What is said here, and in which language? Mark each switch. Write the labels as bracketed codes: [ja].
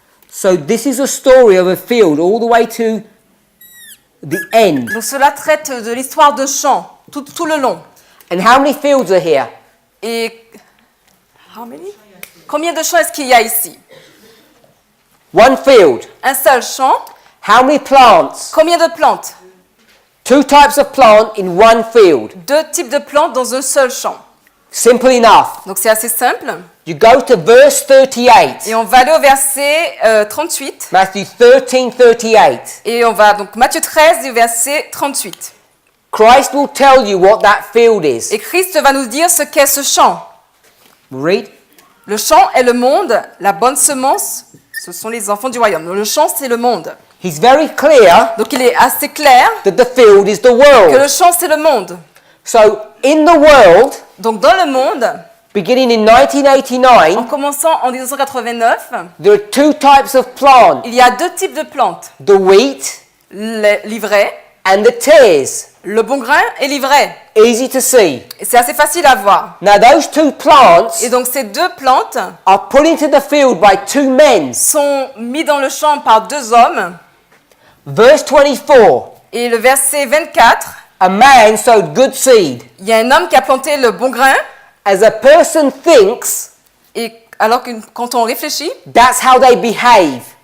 [en] So this is a story of a field all the way to the end. [fr] Donc cela traite de l'histoire d'un champ, tout le long. [en] And how many fields are here? [fr] Et combien de champs est-ce qu'il y a ici? [en] One field. [fr] Un seul champ. [en] How many plants? [fr] Combien de plantes? [en] 2 types of plant in one field. [fr] 2 types de plantes dans un seul champ. [en] Simple enough. [fr] Donc c'est assez simple. [en] You go to verse 38. [fr] Et on va aller au verset 38. [en] Matthew 13:38. [fr] Et on va donc Matthieu 13 du verset 38. [en] Christ will tell you what that field is. [fr] Et Christ va nous dire ce qu'est ce champ. [en] Read. [fr] Le champ est le monde, la bonne semence, ce sont les enfants du royaume. Le champ, c'est le monde. [en] He's very clear [fr] Donc il est assez clair [en] that the field is the world. [fr] le champ, c'est le monde. [en] So in the world, [fr] Donc dans le monde, [en] beginning in [fr] En 1989, commençant en 1989, [en] there are two types of plant, [fr] il y a deux types de plantes. [en] the wheat [fr] L'ivraie, [en] and the tares. [fr] le bon grain et l'ivraie. [en] Easy to see. [fr] Et c'est assez facile à voir. [en] Now those two plants [fr] Et donc ces deux plantes [en] are put into the field by two men. [fr] sont mis dans le champ par deux hommes. [en] Verse 24, [fr] Et le verset 24, [en] a man sowed good seed. [fr] il y a un homme qui a planté le bon grain. [en] As a person thinks, [fr] Et alors que quand on réfléchit, [en] that's how they behave.